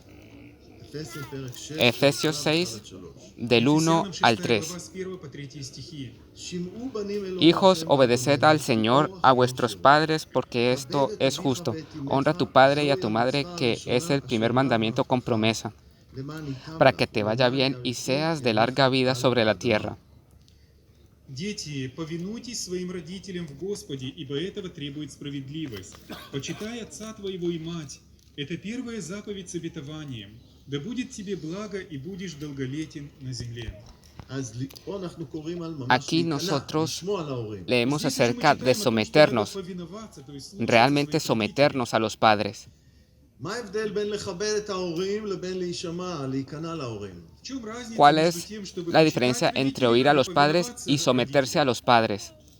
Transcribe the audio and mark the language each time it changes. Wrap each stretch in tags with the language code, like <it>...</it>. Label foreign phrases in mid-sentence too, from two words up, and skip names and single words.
<es>Efesios 6, del 1 al 3. Hijos, obedeced al Señor, a vuestros padres, porque esto es justo. Honra a tu padre y a tu madre, que es el primer mandamiento con promesa, para que te vaya bien y seas de larga vida sobre la tierra.</es> <ru>Дети, повинуйтесь своим родителям в Господе, ибо этого требует справедливость. Почитай отца твоего и мать. Это первая заповедь с обетованием. Да будет тебе благо и будешь долголетен на земле.</ru> <es>Aquí nosotros leemos acerca de someternos, realmente someternos a los padres. ¿Cuál es la diferencia entre oír a los padres y someterse a los padres?</es>